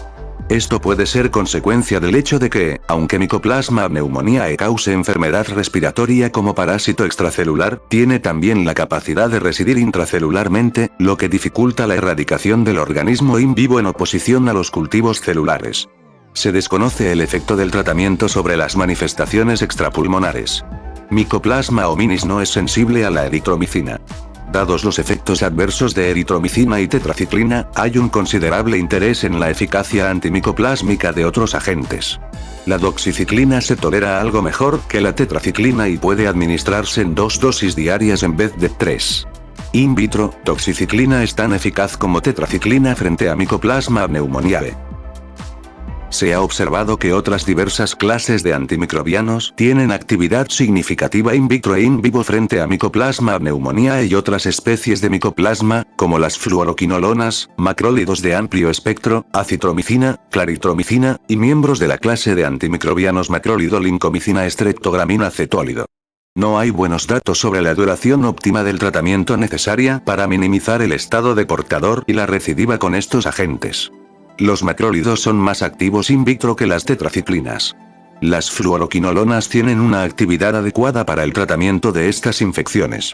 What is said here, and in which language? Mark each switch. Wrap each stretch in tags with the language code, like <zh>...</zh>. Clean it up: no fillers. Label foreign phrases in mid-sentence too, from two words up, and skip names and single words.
<es>Esto puede ser consecuencia del hecho de que, aunque Mycoplasma pneumoniae cause enfermedad respiratoria como parásito extracelular, tiene también la capacidad de residir intracelularmente, lo que dificulta la erradicación del organismo</es> <la>in vivo</la> <es>en oposición a los cultivos celulares. Se desconoce el efecto del tratamiento sobre las manifestaciones extrapulmonares. Mycoplasma hominis no es sensible a la eritromicina. Dados los efectos adversos de eritromicina y tetraciclina, hay un considerable interés en la eficacia antimicoplásmica de otros agentes. La doxiciclina se tolera algo mejor que la tetraciclina y puede administrarse en 2 dosis diarias en vez de 3.</es> <la>In vitro,</la> <es>doxiciclina es tan eficaz como tetraciclina frente a Mycoplasma pneumoniae. Se ha observado que otras diversas clases de antimicrobianos tienen actividad significativa</es> <la>in vitro</la> <es>e</es> <la>in vivo</la> <es>frente a Mycoplasma pneumoniae y otras especies de micoplasma, como las fluoroquinolonas, macrólidos de amplio espectro, acitromicina, claritromicina, y miembros de la clase de antimicrobianos macrólido-lincomicina streptogramina cetólido. No hay buenos datos sobre la duración óptima del tratamiento necesaria para minimizar el estado de portador y la recidiva con estos agentes. Los macrólidos son más activos</es> <la>in vitro</la> <es>que las tetraciclinas. Las fluoroquinolonas tienen una actividad adecuada para el tratamiento de estas infecciones.</es>